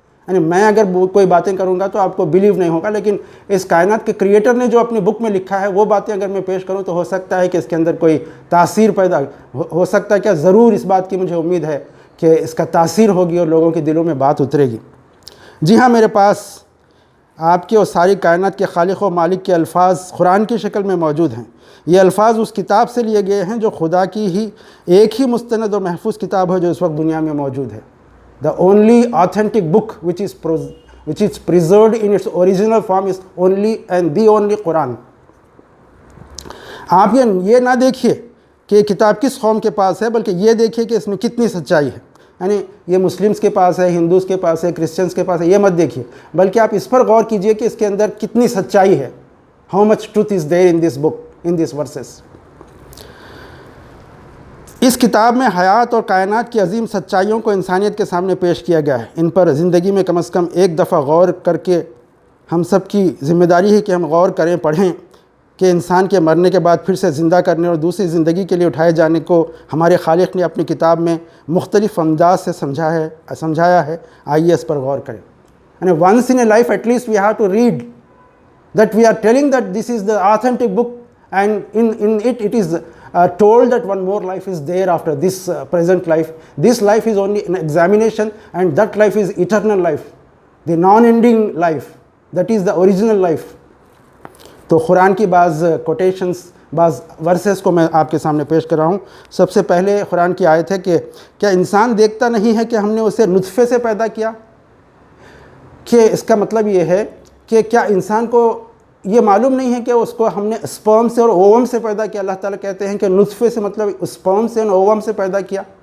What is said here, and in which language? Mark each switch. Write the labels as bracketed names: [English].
[Urdu] یعنی میں اگر کوئی باتیں کروں گا تو آپ کو بلیو نہیں ہوگا، لیکن اس کائنات کے کریٹر نے جو اپنی بک میں لکھا ہے وہ باتیں اگر میں پیش کروں تو ہو سکتا ہے کہ اس کے اندر کوئی تاثیر پیدا ہو سکتا ہے. کیا ضرور اس بات کی مجھے امید ہے کہ اس کا تاثیر ہوگی اور لوگوں کے دلوں میں بات اترے گی. جی ہاں، میرے پاس آپ کے اور ساری کائنات کے خالق و مالک کے الفاظ قرآن کی شکل میں موجود ہیں. یہ الفاظ اس کتاب سے لیے گئے ہیں جو خدا کی ہی ایک ہی مستند اور محفوظ کتاب ہے جو اس وقت دنیا میں موجود ہے. [English] The only authentic book which is preserved in its original form is only and the only Quran. [Urdu] آپ یہ نہ دیکھیے کہ یہ کتاب کس قوم کے پاس ہے، بلکہ یہ دیکھیے کہ اس میں کتنی سچائی ہے. یعنی یہ مسلمس کے پاس ہے، ہندوز کے پاس ہے، کرسچنس کے پاس ہے، یہ مت دیکھیے، بلکہ آپ اس پر غور کیجئے کہ اس کے اندر کتنی سچائی ہے. [English] How much truth is there in this book, in these verses. [Urdu] اس کتاب میں حیات اور کائنات کی عظیم سچائیوں کو انسانیت کے سامنے پیش کیا گیا ہے. ان پر زندگی میں کم از کم ایک دفعہ غور کر کے ہم سب کی ذمہ داری ہے کہ ہم غور کریں، پڑھیں کہ انسان کے مرنے کے بعد پھر سے زندہ کرنے اور دوسری زندگی کے لیے اٹھائے جانے کو ہمارے خالق نے اپنی کتاب میں مختلف انداز سے سمجھایا ہے. آئیے اس پر غور کریں. [English] And once in a life at least we have to read that we are telling that this is the authentic book, and in it is told that one more life is there after this present life. This life is only an examination, and that life is eternal life, the non-ending life. That is the original life. [Urdu] تو قرآن کی بعض quotations, بعض versus کو میں آپ کے سامنے پیش کر رہا ہوں. سب سے پہلے قرآن کی آیت ہے کہ کیا انسان دیکھتا نہیں ہے کہ ہم نے اسے نطفے سے پیدا کیا؟ کہ اس کا مطلب یہ ہے کہ کیا انسان کو یہ معلوم نہیں ہے کہ اس کو ہم نے اسپرم سے اور اووم سے پیدا کیا؟ اللہ تعالیٰ کہتے ہیں کہ نطفے سے مطلب اسپرم سے اور اووم سے پیدا کیا.